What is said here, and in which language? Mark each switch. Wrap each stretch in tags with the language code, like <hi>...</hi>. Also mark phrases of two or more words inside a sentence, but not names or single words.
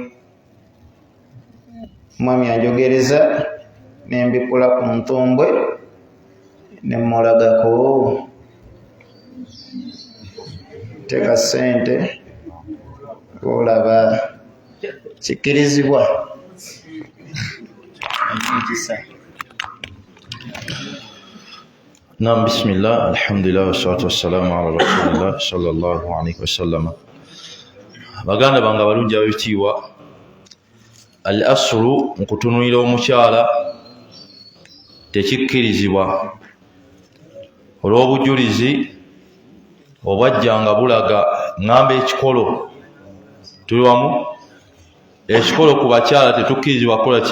<lg>Omwami anjogereza nembikula ku ntumbwe nemulagako. Teeka ssente olaba kikirizibwa. Naam,</lg> <ar>بسم الله، الحمد لله، والصلاة والسلام على رسول الله صلى الله عليه وسلم.</ar> <lg>Baganda bange abalungi ab'ebitiibwa,</lg> <ar>الأصل</ar> <lg>mu kutunuulira omukyala tekikkirizibwa olw'obujulizi obwajjanga bulaga. Ngamba ekikolo tuli wamu, ekikolo ku bakyala tetukkirizibwa kukola ki?</lg>